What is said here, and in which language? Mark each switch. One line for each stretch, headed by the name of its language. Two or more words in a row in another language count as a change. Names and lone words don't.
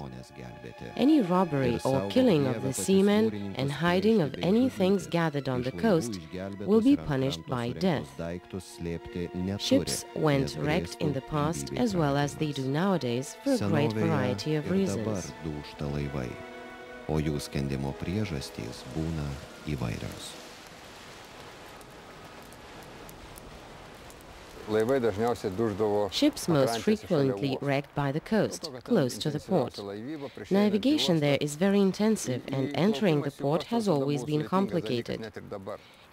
English: Any robbery or killing of the seamen and hiding of any things gathered on the coast will be punished by death. Ships went wrecked in the past as well as they do nowadays for a great variety of reasons.
Lithuanian: O jų skendimo priežastys būna įvairios.
English: Ships most frequently wrecked by the coast, close to the port. Navigation there is very intensive and entering the port has always been complicated.